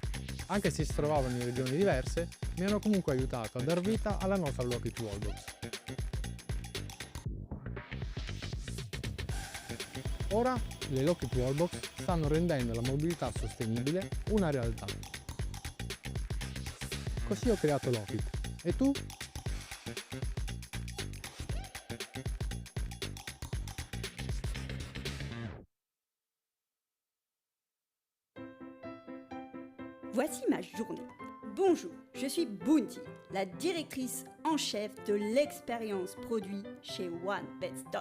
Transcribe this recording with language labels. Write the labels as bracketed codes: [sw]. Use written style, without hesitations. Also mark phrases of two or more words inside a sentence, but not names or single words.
[it] Anche se si trovavano in regioni diverse, mi hanno comunque aiutato a dar vita alla nostra Locate Wallbox. Ora le Locate Wallbox stanno rendendo la mobilità sostenibile una realtà. Così ho creato Locate. E tu? [fr] Voici ma journée. Bonjour, je suis Bounty, la directrice en chef de l'expérience produit chez One Bed Stop.